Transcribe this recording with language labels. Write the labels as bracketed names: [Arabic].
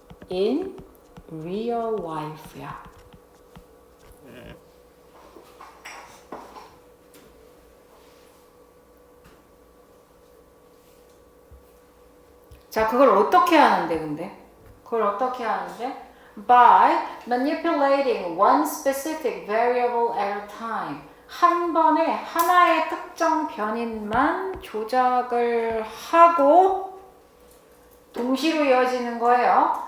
[English] in real life야. [Korean] 자, 그걸 어떻게 하는데, 근데? 그걸 어떻게 하는데? [English] By manipulating one specific variable at a time. [Korean] 한 번에 하나의 특정 변인만 조작을 하고 동시로 이어지는 거예요.